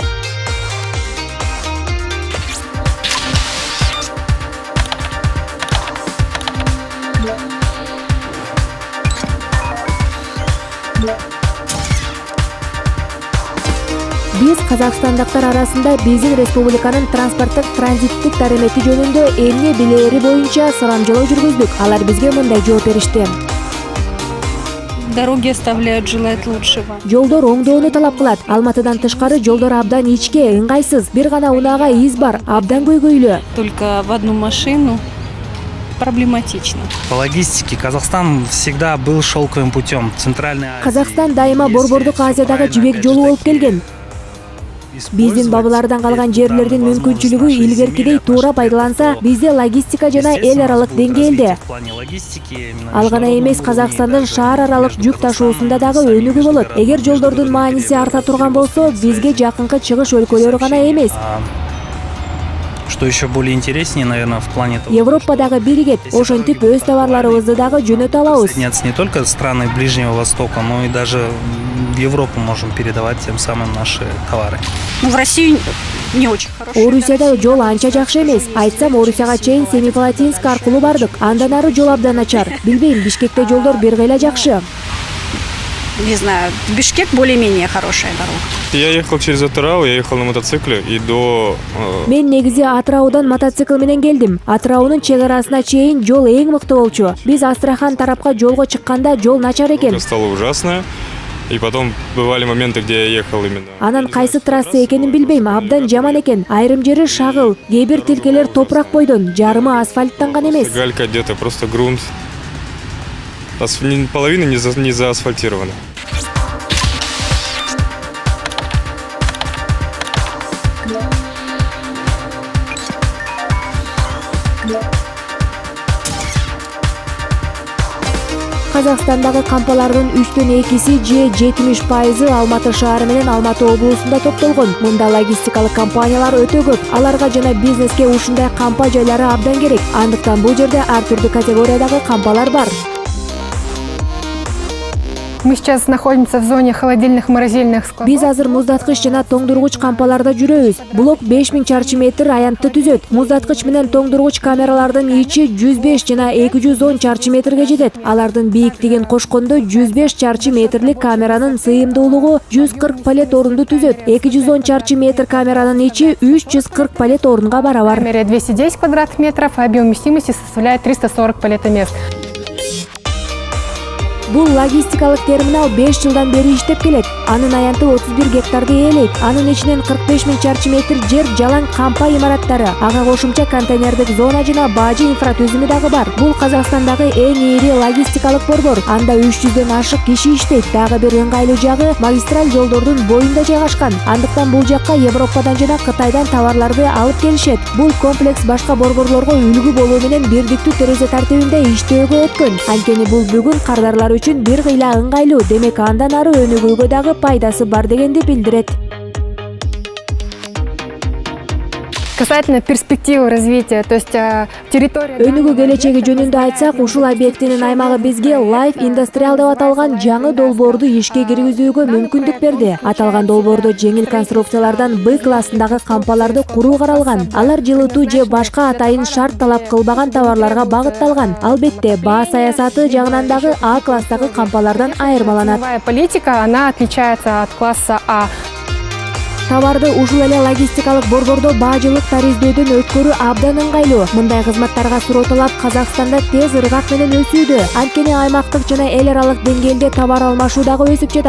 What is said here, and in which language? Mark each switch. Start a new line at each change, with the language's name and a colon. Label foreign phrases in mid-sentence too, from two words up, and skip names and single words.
Kyrgyz: Биз казакстандыктар арасында биздин республиканын транспорттук транзиттик дарамети жөнүндө эмне билери боюнча сурамжылоо жүргүздүк. Алар бизге мындай жооп беришти.
Russian: Дороги оставляют желать лучшего.
Kyrgyz: Жолдор оңдоону талап кылат. Алматыдан тышкары жолдор абдан ичке, ыңгайсыз. Бир гана унаага из бар, абдан көйгөйлүү.
Russian: Только в одну машину проблематично. По логистике Казахстан всегда был шелковым путем. Центральная Азия.
Kyrgyz: Казакстан дайыма Борбордук Азиядагы жибек жолу болуп келген. Биздин бабалардан калган жерлердин мүмкүнчүлүгү илгеркидей туура пайдаланса, бизде логистика жана эл аралык деңгээлде. Ал гана эмес, Казакстандын шаар аралык жүк ташуусунда дагы өнүгүү болот. Эгер жолдордун мааниси арта турган болсо, бизге жакынкы чыгыш өлкөлөрү гана эмес.
Russian: Что еще более интереснее, наверное, в плане того,
Kyrgyz: Европадагы биригет, ошентип өз товарларыбызды дагы жөнөтө алабыз.
Russian: не только страны Ближнего Востока, но и даже в Европу можем передавать тем самым наши товары. Ну, в России не очень хорошо.
Kyrgyz: Орусияда жол анча жакшы эмес. Айтсам, Орусияга чейин Семипалатинск аркылуу бардык. Андан ары жол абдан начар. Билбейм, Бишкекте жолдор бир кыйла жакшы.
Russian: Не знаю, в Бишкек более-менее хорошая дорога. Я ехал через Атырау, я ехал на мотоцикле и до...
Kyrgyz: Мен негизи Атыраудан мотоцикл менен келдим. Атыраунун чек арасына чейин жол эң мыкты болчу. Биз Астрахан тарапка жолго чыкканда жол начар экен.
Russian: Стало ужасно. И потом бывали моменты, где я ехал именно...
Kyrgyz: Анан кайсы трасса экенин билбейм, абдан жаман экен. Айрым жери шагыл, кээ бир тилкелер топурак бойдон, жарымы асфальттанган эмес.
Russian: Галька где-то, просто грунт. Половина не заасфальтирована.
Kyrgyz: Казакстандагы кампалардын 3/2 же 70% Алматы шаары менен Алматы облусунда топтолгон. Мында логистикалык компаниялар өтө көп. Аларга жана бизнеске ушундай кампа жайлары абдан керек. Андыктан бул жерде ар түрдүү категориядагы кампалар бар.
Russian: Мы сейчас находимся в зоне холодильных морозильных складов.
Kyrgyz: Биз азыр муздаткыч жана тоңдургуч кампаларда жүрөбүз. Блок 5000 чарчы метр аянтты түзөт. Муздаткыч менен тоңдургуч камералардын ичи 105 жана 210 чарчы метрге жетет. Алардын бийиктигин кошкондо 105 чарчы метрлик камеранын сыйымдуулугу 140 палет орунду түзөт. 210 чарчы метр камеранын ичи 340 палет орунга барабар.
Russian: Камера 210 квадратных метров, а объем вместимости составляет 340 палетомест.
Kyrgyz: Бул логистикалык терминал 5 жылдан бери иштеп келет. Анын аянты 31 гектарды ээлейт. Анын ичинен 45 000 чарчы метр жер жалаң кампа имараттары, ага кошумча контейнердик зона жана бажы инфратүзүмү дагы бар. Бул Казакстандагы эң ири логистикалык борбор. Анда 300дөн ашык киши иштейт. Дагы бир ыңгайлуу жагы магистраль жолдордун боюнда жайгашкан. Андыктан бул жакка Европадан жана Кытайдан товарларды алып келишет. Бул комплекс башка борборлорго үлгү болуу менен бирдиктүү терезе тартибинде иштөөгө өткөн. Анткени бул бүгүн кардарлар үчүн бир кыйла ыңгайлуу, демек андан ары өнүгүүгө дагы пайдасы бар дегенди билдирет.
Russian: Касательно перспективы развития, то есть территория...
Kyrgyz: Өнүгүү келечеги жөнүндө айтсак, ушул объектинин аймагы бизге Life Industrial деп аталган жаңы долбоорду ишке киргизүүгө мүмкүндүк берди. Аталган долбоордо жеңил конструкциялардан Б классындагы кампаларды куруу каралган. Алар жылытуу же башка атайын шарт талап кылбаган товарларга багытталган. Албетте, баа саясаты жагынан дагы А класстагы кампалардан айырмаланат.
Russian: Ценовая политика, она отличается от класса А.
Kyrgyz: Товарды ушул эле логистикалык борбордо баажылык тариздөөдөн өткөрүү абдан ыңгайлуу. Мындай кызматтарга суроо талап Казакстанда тез ыргак менен өсүүдө. Анткени аймактык жана эл аралык деңгээлде товар алмашуу дагы өсүп жатат.